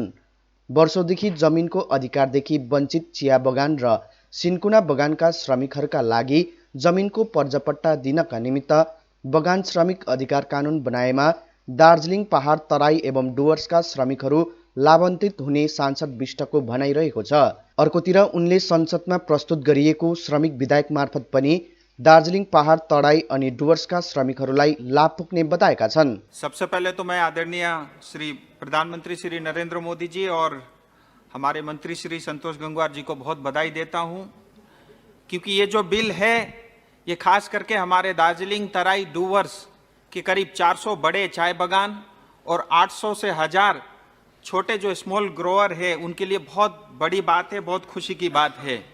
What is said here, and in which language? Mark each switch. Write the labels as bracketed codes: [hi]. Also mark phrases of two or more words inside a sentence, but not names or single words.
[ne] वर्षौंदेखि जमिनको अधिकारदेखि वञ्चित चिया बगान र सिन्कुना बगानका श्रमिकहरूका लागि जमिनको पर्जापट्टा दिनका निमित्त बगान श्रमिक अधिकार कानुन बनाएमा दार्जिलिङ पहाड तराई एवं डुवर्सका श्रमिकहरू लाभान्वित हुने सांसद विष्टको भनाइरहेको छ। अर्कोतिर उनले संसदमा प्रस्तुत गरिएको श्रमिक विधायक मार्फत पनि दार्जिलिङ पहाड तराई अनि डुवर्सका श्रमिकहरूलाई लाभ पुग्ने बताएका छन्। [hi] सबसे पहले तो मैं आदरणीय श्री प्रधानमंत्री श्री नरेंद्र मोदी जी और हमारे मंत्री श्री संतोष गंगवार जी को बहुत बधाई देता हूं, क्योंकि ये जो बिल है ये खास करके हमारे दार्जिलिंग तराई डुवर्स के करीब 400 बड़े चाय बागान और 800 से 1000 छोटे जो [en] small grower [hi] है उनके लिए बहुत बड़ी बात है, बहुत खुशी की बात है।